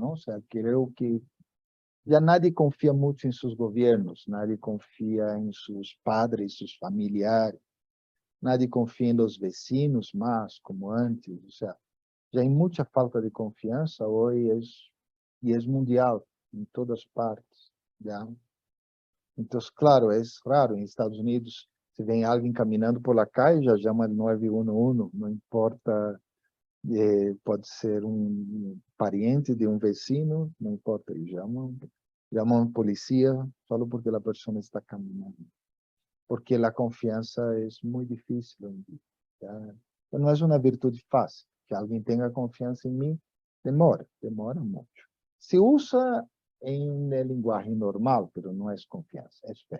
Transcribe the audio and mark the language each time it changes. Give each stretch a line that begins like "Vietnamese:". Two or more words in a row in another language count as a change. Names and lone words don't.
Spanish: O sea, creo que ya nadie confía mucho en sus gobiernos, nadie confía en sus padres, sus familiares, nadie confía en los vecinos más como antes. O sea, ya hay mucha falta de confianza hoy y es mundial en todas partes, ¿ya? Entonces, claro, es raro. En Estados Unidos,
Portuguese: se vem alguém caminhando
Spanish: por la calle,
Portuguese: já chama 911, não importa, pode ser um pariente de um vecino, não importa, e chamam polícia só porque a pessoa está caminhando. Porque a confiança é muito difícil. ¿Ya? Não é uma virtude fácil. Que alguém tenha confiança em mim, demora muito. Se usa em linguagem normal, pero não é confiança, é fé.